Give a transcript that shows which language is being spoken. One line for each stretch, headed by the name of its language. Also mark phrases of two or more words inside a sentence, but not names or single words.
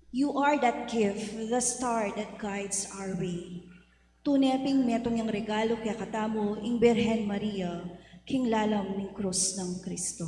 English: You are that gift, the star that guides our way.
Pampanga: Tuneping metong yung regalo kaya katamo, ing Birhen Maria, king lalam ng krus ng Kristo.